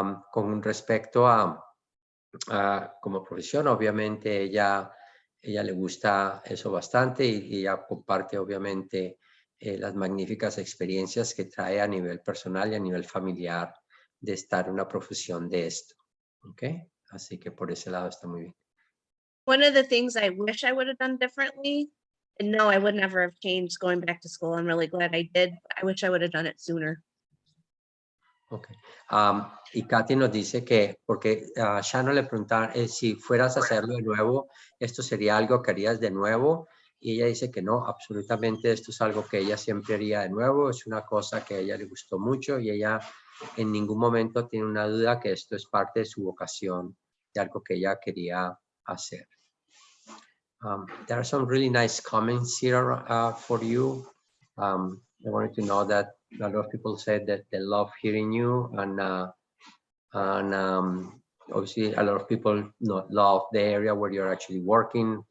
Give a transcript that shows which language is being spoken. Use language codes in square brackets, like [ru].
[es] Con respecto a como profesión, obviamente ella le gusta eso bastante, y ella comparte obviamente las magníficas experiencias que trae a nivel personal y a nivel familiar de estar en una profesión de esto. ¿Ok? Así que por ese lado está muy bien. [en] One of the things I wish I would have done differently, and no, I would never have changed going back to school. I'm really glad I did. I wish I would have done it sooner. Okay. [es] Y Cathy nos dice que, porque Shannon le preguntaba si fueras a hacerlo de nuevo, ¿esto sería algo que harías de nuevo? Y ella dice que no, absolutamente, esto es algo que ella siempre haría de nuevo, es una cosa que a ella le gustó mucho, y ella en ningún momento tiene una duda que esto es parte de su vocación, de algo que ella quería hacer. [en] There are some really nice comments here for you. I wanted to know that a lot of people said that they love hearing you, and obviously a lot of people love the area where you're actually working.